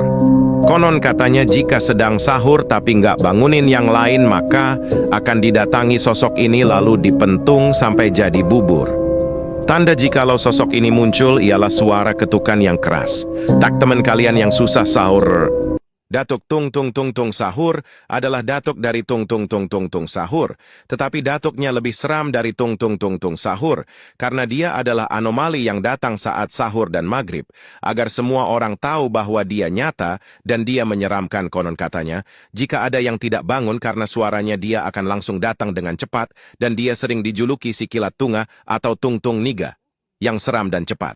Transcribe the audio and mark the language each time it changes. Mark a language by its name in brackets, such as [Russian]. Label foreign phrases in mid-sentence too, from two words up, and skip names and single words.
[Indonesian] Konon katanya jika sedang sahur tapi nggak bangunin yang lain, maka akan didatangi sosok ini lalu dipentung sampai jadi bubur. Tanda jikalau sosok ini muncul ialah suara ketukan yang keras. Tak teman kalian yang susah sahur. Datuk Tung Tung Tung Tung Sahur adalah datuk dari Tung Tung Tung Tung Tung Sahur, tetapi datuknya lebih seram dari Tung Tung Tung Tung Sahur, karena dia adalah anomali yang datang saat sahur dan maghrib, agar semua orang tahu bahwa dia nyata dan dia menyeramkan konon katanya. Jika ada yang tidak bangun karena suaranya, dia akan langsung datang dengan cepat, dan dia sering dijuluki si kilat tunga atau Tung Tung Niga, yang seram dan cepat.